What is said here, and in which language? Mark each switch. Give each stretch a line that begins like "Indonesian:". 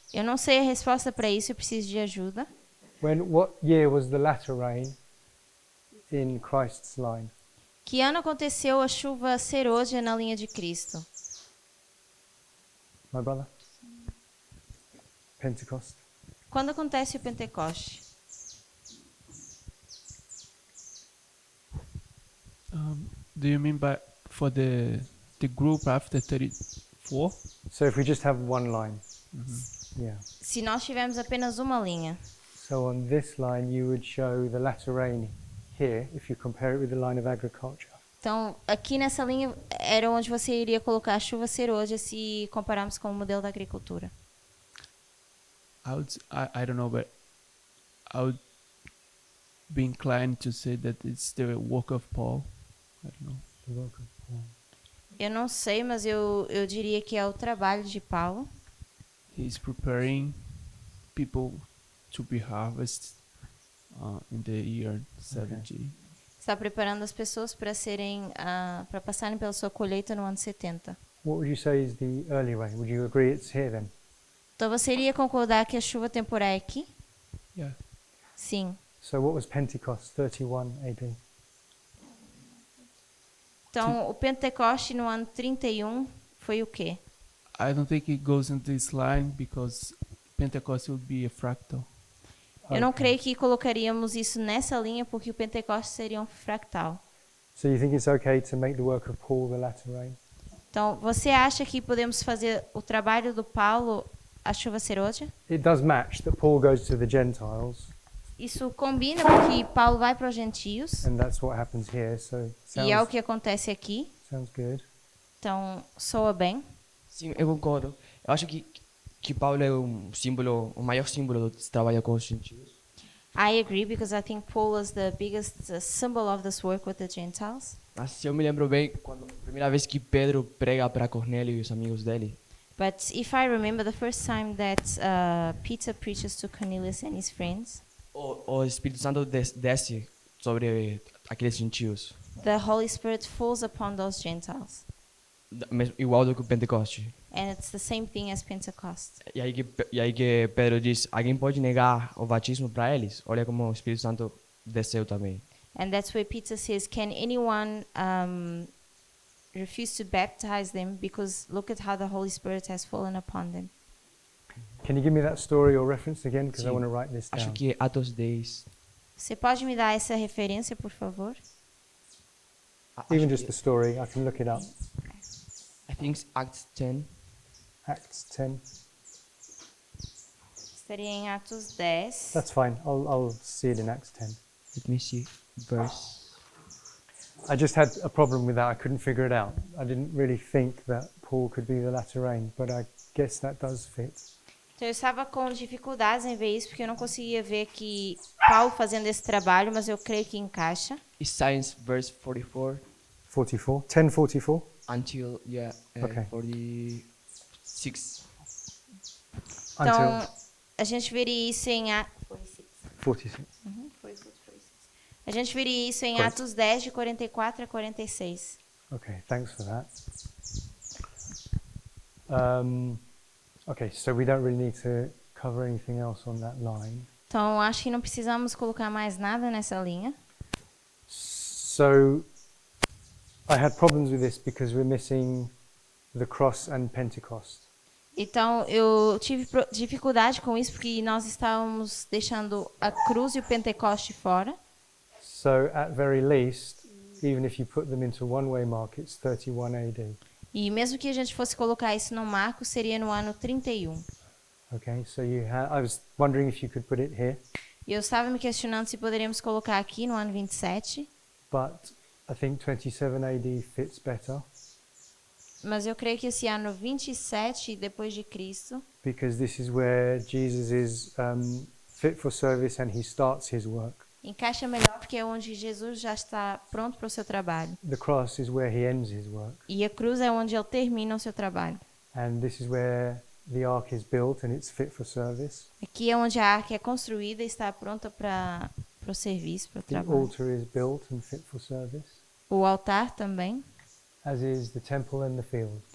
Portuguese: eu não sei a resposta para isso, eu preciso de ajuda.
English: What year was the latter rain in Christ's line?
Portuguese: Que ano aconteceu a chuva serôdia na linha de Cristo?
English: My brother? Pentecost.
Portuguese: Quando acontece o Pentecoste?
English: Do you mean by for the group after 34? So if we just have one line. Yeah.
Portuguese: Se nós tivermos apenas uma linha.
English: So on this line you would show the latter rain here if you compare it with the line of agriculture.
Portuguese: Então, aqui nessa linha era onde você iria colocar a chuva serôdia se compararmos com o modelo da agricultura.
English: I don't know, but I would be inclined to say that it's the work of Paul. I don't know. The work of Paul.
Portuguese: Eu não sei, mas eu diria que é o trabalho de Paulo.
English: He's preparing people to be harvested in the year 70.
Portuguese: Está preparando as pessoas para para passarem pela sua colheita no ano 70.
English: What would you say is the early rain? Would you agree it's here then?
Portuguese: Então você iria concordar que a chuva temporal é aqui?
English: Yeah.
Portuguese: Sim.
English: So what was Pentecost, 31 AD?
Portuguese: Então, o Pentecoste no ano 31 foi o quê?
English: I don't think it goes in this line because Pentecost would be a fractal.
Portuguese: Eu não creio que colocaríamos isso nessa linha porque o Pentecoste seria um fractal.
English: So you think it's okay to make the work of Paul the latter rain?
Portuguese: Então, você acha que podemos fazer o trabalho do Paulo a chuva serôdia?
English: It does match that Paul goes to the Gentiles,
Portuguese: Isso combina porque Paulo vai para os gentios
English: and that's what happens here. So
Portuguese: e é o que acontece aqui.
English: sounds good.
Portuguese: Então, soa bem. Sim, eu concordo. Eu acho que Paulo é o maior símbolo do trabalho com os gentios.
English: I agree because I think Paul is the biggest symbol of this work with the Gentiles.
Portuguese: Mas se eu me lembro bem, quando a primeira vez que Pedro prega para Cornélio e os amigos dele,
English: But if I remember the first time that Peter preaches to Cornelius and his friends,
Portuguese: o Espírito Santo desce sobre aqueles gentios,
English: the Holy Spirit falls upon those Gentiles.
Portuguese: igual do que o Pentecoste.
English: And it's the same thing as Pentecost.
Portuguese: E aí que Pedro diz, alguém pode negar o batismo para eles? Olha como o Espírito Santo desceu também.
English: And that's where Peter says, can anyone refuse to baptize them because look at how the Holy Spirit has fallen upon them. Can you give me that story or reference again? Because I
Portuguese: Sim.
English: want to write this down.
Portuguese: Acho que é Atos 10. Você pode me dar essa referência, por favor?
English: Even just the story, I can look it up. I think it's Acts 10. Acts 10.
Portuguese: Estaria em Atos 10.
English: That's fine. I'll see it in Acts 10. Let me see. Verse. I just had a problem with that. I couldn't figure it out. I didn't really think that Paul could be the latter rain, but I guess that does fit.
Portuguese: Então eu estava com dificuldades em ver isso, porque eu não conseguia ver que Paulo fazendo esse trabalho, mas eu creio que encaixa.
English: It's Science verse 44 44. 1044. until Okay. 46.
Portuguese: Então,
English: Until
Portuguese: a gente veria isso em 46. A gente veria isso em
English: Great.
Portuguese: Atos 10, de 44 a 46.
English: Okay, thanks for that. Okay, so we don't really need to cover anything else on that line.
Portuguese: Então, acho que não precisamos colocar mais nada nessa linha.
English: So I had problems with this because we're missing the cross and Pentecost.
Portuguese: Então, eu tive dificuldade com isso porque nós estávamos deixando a cruz e o Pentecoste fora.
English: So at very least, even if you put them into one-way mark, it's 31 AD.
Portuguese: E mesmo que a gente fosse colocar isso no marco, seria no ano 31.
English: Okay, so I was wondering if you could put it here,
Portuguese: E eu estava me questionando se poderíamos colocar aqui no ano 27,
English: but I think 27 AD fits better.
Portuguese: Mas eu creio que esse ano 27 depois de Cristo,
English: because this is where Jesus is fit for service and he starts his work.
Portuguese: encaixa melhor porque é onde Jesus já está pronto para o seu trabalho.
English: The cross is where he ends his work.
Portuguese: E a cruz é onde ele termina o seu trabalho.
English: And this is where the ark is built and it's fit for service.
Portuguese: Aqui é onde a arca é construída e está pronta para o serviço, para o
English: The
Portuguese: trabalho.
English: altar is built and fit for service,
Portuguese: O altar também,
English: as is the temple and the field.